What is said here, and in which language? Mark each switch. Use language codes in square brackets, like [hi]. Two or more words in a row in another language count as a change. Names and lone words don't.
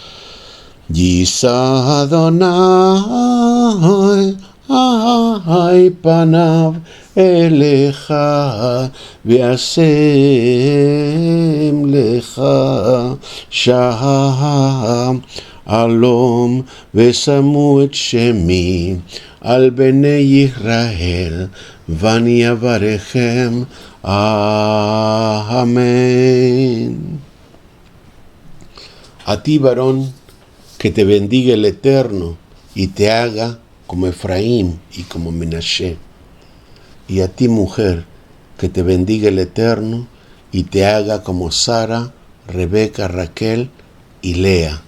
[he] ישא אדוני פניו אליך וישם לך שלום ושמו את שמי על בני ישראל ואני אברכם. [es] Amén. A ti, varón, que te bendiga el Eterno y te haga como Efraín y como Menashe. Y a ti, mujer, que te bendiga el Eterno y te haga como Sara, Rebeca, Raquel y Lea.